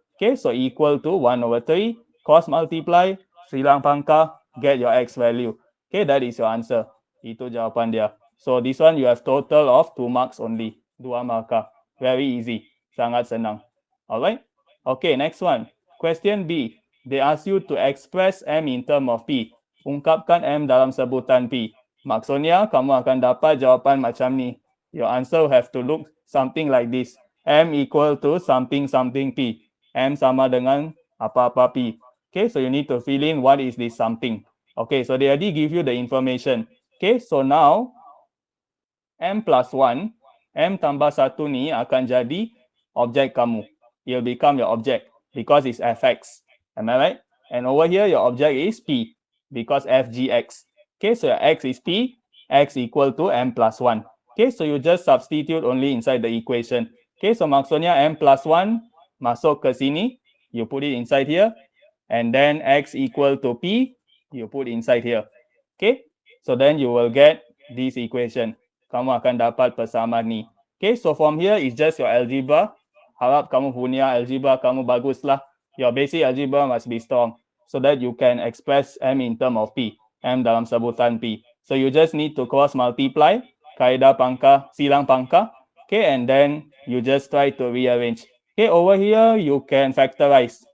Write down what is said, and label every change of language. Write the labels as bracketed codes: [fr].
[en] Okay, so equal to 1 over 3, cross multiply, [ms] silang pangkah, [en] get your x value. Okay, that is your answer. [ms] Itu jawapan dia. [en] So this one you have total of 2 marks only. [ms] 2 markah. [en] Very easy. [ms] Sangat senang. [en] Alright? Okay, next one. Question B. They ask you to express M in term of P. [ms] Ungkapkan M dalam sebutan P. Maksudnya, kamu akan dapat jawapan macam ni. [en] Your answer have to look something like this. M equal to something something P. [ms] M sama dengan apa-apa P. [en] Okay, so you need to fill in what is this something. Okay, so they already give you the information. Okay, so now M plus 1, [ms] M tambah 1 ni akan jadi objek kamu. [en] It will become your object because it's fx. Am I right? And over here, your object is P because fgx. Okay, so your x is P, x equal to M plus 1. Okay, so you just substitute only inside the equation. Okay, so [ms] maksudnya M plus 1 masuk ke sini, [en] you put it inside here, and then x equal to P, you put inside here. Okay, so then you will get this equation. [ms] Kamu akan dapat persamaan ni. [en] Okay, so from here is just your algebra. [ms] Harap kamu punya algebra kamu bagus lah. [en] Your basic algebra must be strong so that you can express M in term of P. [ms] M dalam sebutan P. [en] So you just need to cross multiply, [ms] kaedah pangkah, silang pangkah. [en] Okay, and then you just try to rearrange. Okay, over here you can factorize.